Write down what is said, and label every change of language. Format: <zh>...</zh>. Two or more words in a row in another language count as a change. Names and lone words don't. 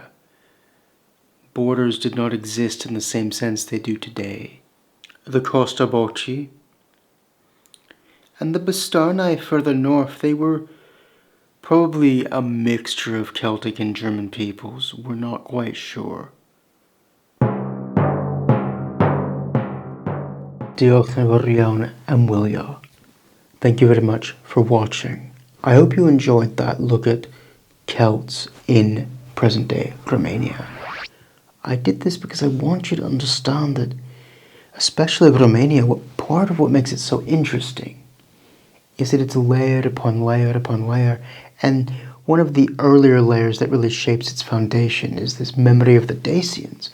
<en>Borders did not exist in the same sense they do today. The Kostoboci and the Bastarnae further north, they were probably a mixture of Celtic and German peoples. We're not quite sure.</en> <cy>Diolch yn fawr iawn am wylio.</cy> <en>Thank you very much for watching. I hope you enjoyed that look at Celts in present-day Romania. I did this because I want you to understand that, especially Romania, part of what makes it so interesting is that it's layered upon layer upon layer, and one of the earlier layers that really shapes its foundation is this memory of the Dacians.</en>